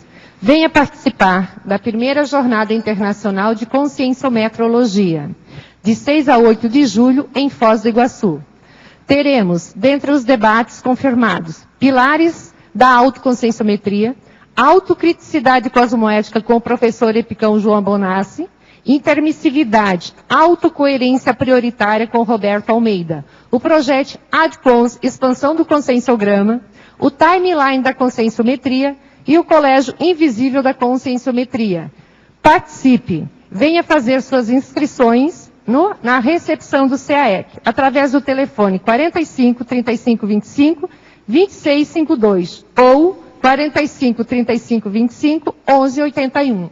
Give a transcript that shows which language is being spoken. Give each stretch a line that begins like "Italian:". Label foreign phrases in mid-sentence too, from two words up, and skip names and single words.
Portuguese: Venha participar da primeira Jornada Internacional de Conscienciometrologia, de 6 a 8 de julho, em Foz do Iguaçu. Teremos, dentre os debates confirmados, pilares da autoconscienciometria, autocriticidade cosmoética com o professor Epicão João Bonassi, intermissividade, autocoerência prioritária com Roberto Almeida, o projeto ADCONS, expansão do conscienciograma, o timeline da conscienciometria e o colégio invisível da conscienciometria. Participe, venha fazer suas inscrições na recepção do SEAEC, através do telefone 45 35 25 26 52 ou 45 35 25 11 81.